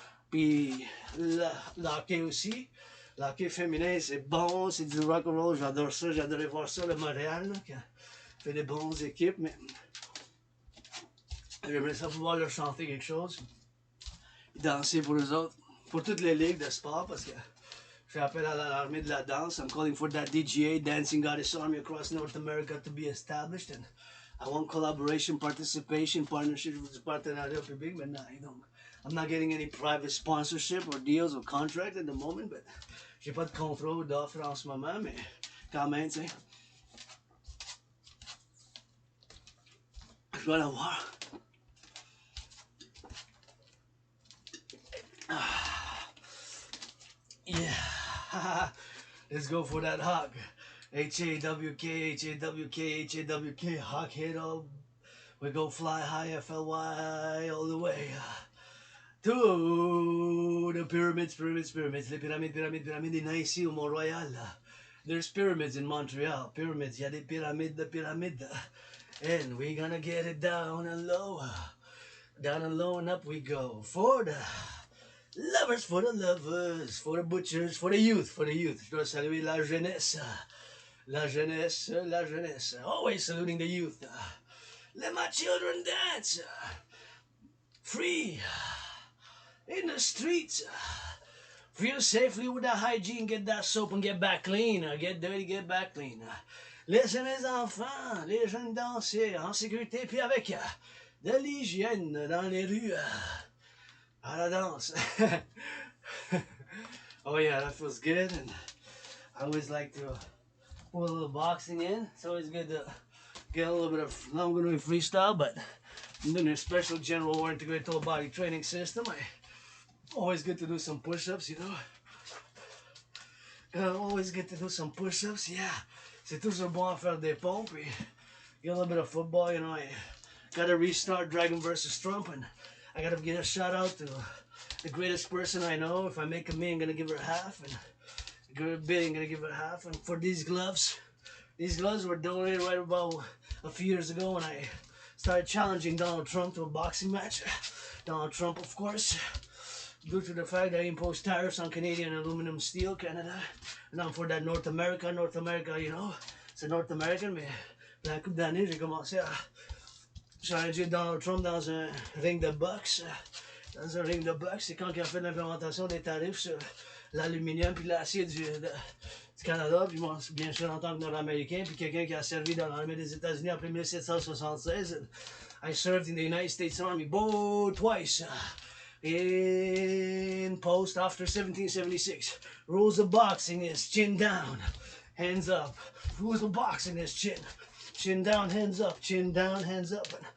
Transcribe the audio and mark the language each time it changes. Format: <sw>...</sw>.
<fr>Puis le hockey aussi. Le hockey féminin, c'est bon, c'est du rock and roll. J'adore ça. J'adorais voir ça, le Montréal, là, qui fait des bonnes équipes. Mais j'aimerais ça pouvoir leur chanter quelque chose. Danser pour eux autres. Pour toutes les ligues de sport, parce que je fais appel à l'armée de la danse.</fr> <en>I'm calling for that DGA, Dancing Goddess Army across North America, to be established. And I want collaboration, participation, partnership with the</en> <fr>Partenariat public.</fr> <en>But I'm not getting any private sponsorship or deals or contract at the moment.</en> <fr>But j'ai pas de contrôle d'offre en ce moment, mais quand même, tu sais. Je dois l'avoir.</fr> <en>Yeah. Let's go for that hawk. H-A-W-K, H-A-W-K, H-A-W-K, hawk head all. We go fly high, F-L-Y, all the way. To the pyramids.</en> <fr>Les pyramides. Il y en a ici au Mont-Royal.</fr> <en>There's pyramids in Montreal. Pyramids,</en> <fr>il y a des pyramides.</fr> <en>And we're gonna get it down and low. Down and low and up we go. For the lovers, for the butchers, for the youth.</en> <fr>Je dois saluer la jeunesse. La jeunesse.</fr> <en>Always saluting the youth. Let my children dance. Free. In the streets. Feel safely with that hygiene. Get that soap and get back clean. Get dirty, get back clean.</en> <fr>Laissez mes enfants, les jeunes danser en sécurité, puis avec de l'hygiène dans les rues. à la danse.</fr> <en>Oh yeah, that feels good, and I always like to put a little boxing in. It's always good to get a little bit of, now I'm going to do freestyle, but I'm doing a special general or integrated whole body training system. Always good to do some push-ups, you know. Always get to do some push-ups, yeah.</en> <fr>C'est toujours bon à faire des pompes.</fr> <en>Get a little bit of football, you know. I gotta restart Dragon versus Trump, and I gotta give a shout out to the greatest person I know. If I make a million, I'm gonna give her half, and a billion, I'm gonna give her half. And for these gloves were donated right about a few years ago when I started challenging Donald Trump to a boxing match. Donald Trump, of course, due to the fact that he imposed tariffs on Canadian aluminum steel, Canada. And I'm for that North America, you know.</en> <fr>C'est</fr> <en>North American,</en> <fr>mais la couple d'années, j'ai commencé à challenger Donald Trump dans un ring de boxe. Dans un ring de boxe, c'est quand il a fait l'implémentation des tarifs sur l'aluminium puis l'acier du Canada, puis moi, bien sûr, en tant que Nord-Américain, puis quelqu'un qui a servi dans l'armée des États-Unis après 1776.</fr> <en>I served in the United States Army both twice. In post after 1776. Rules of boxing is chin down, hands up. Rules of boxing is chin down, hands up, chin down, hands up.</en>